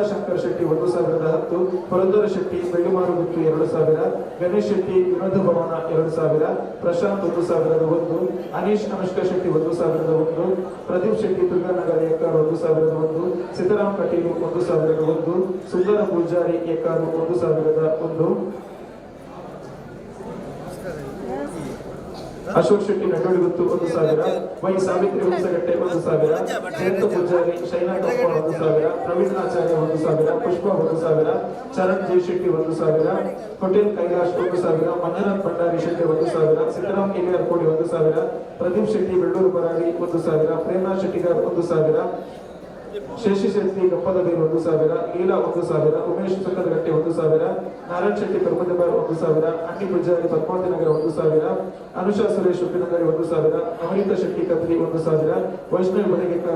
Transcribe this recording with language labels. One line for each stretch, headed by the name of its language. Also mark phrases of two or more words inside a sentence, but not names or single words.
Tulu: ಶಂಕರ್ ಶೆಟ್ಟಿ 1,010, ಪುರಂದರ ಶೆಟ್ಟಿ ಬೆಳ್ಳಿಮಾರುಗುತ್ತು 2,000, ಗಣೇಶ್ ಶೆಟ್ಟಿ ವಿನೋದ ಭವನ 2,000, ಪ್ರಶಾಂತ್ 1,001, ಅನೀಶ್ ಅನುಷ್ಕಾ ಶೆಟ್ಟಿ 1,001, ಪ್ರದೀಪ್ ಶೆಟ್ಟಿ ದುರ್ಗಾನಗರ ಎಕರ್ 1,001, ಸಿದ್ದರಾಮ್ ಕಟೀಲು 1,001, ಸುಂದರ ಪೂಜಾರಿ ಎಕರ್ 1,001, ಅಶೋಕ್ ಶೆಟ್ಟಿ ನಡುಗುತ್ತು 1,000, ವೈ ಸಾವಿತ್ರಿ ಹುಣಸಗಟ್ಟೆ 1,000, ಜಯಂತ ಪೂಜಾರಿ ಶೈನಾ ಕಪ್ಪ 1,000, ಪ್ರವೀಣ್ ಆಚಾರ್ಯ 1,000, ಪುಷ್ಪ 1,000, ಚರಣ್ ಜೈ ಶೆಟ್ಟಿ 1,000, ಹೋಟೆಲ್ ಕೈಲಾಶ್ 1,000, ಮಂಜುನಾಥ್ ಭಂಡಾರಿ ಶೆಟ್ಟಿ 1,000, ಸಿದ್ದರಾಮ್ ಹಿರಿಯರ್ ಕೋಡಿ 1,000, ಪ್ರದೀಪ್ ಶೆಟ್ಟಿ ಬೆಳ್ಳೂರು ಬರಾರಿ 1,000, ಪ್ರೇಮಾ ಶೆಟ್ಟಿಗಾರ್ 1,000, ಶಶಿ ಶೆಟ್ಟಿ ಗಪ್ಪದಬೇರು 1,000, ಲೀಲಾ 1,000, ಉಮೇಶ್ ಸುಖದಗಟ್ಟೆ 1,000, ನಾರಾಯಣ್ ಶೆಟ್ಟಿ ಪರ್ಮದಬಾರ್ 1,000, ಅಂಡಿ ಪೂಜಾರಿ ಪದ್ಮಾವತಿ ನಗರ 1,000, ಅನುಷಾ ಸುರೇಶ್ ಉಪ್ಪಿನಗರಿ 1,000, ಅಮೃತ ಶೆಟ್ಟಿ ಕದ್ರಿ 1,000, ವೈಷ್ಣವ್ ಬಡಗೇಕರ್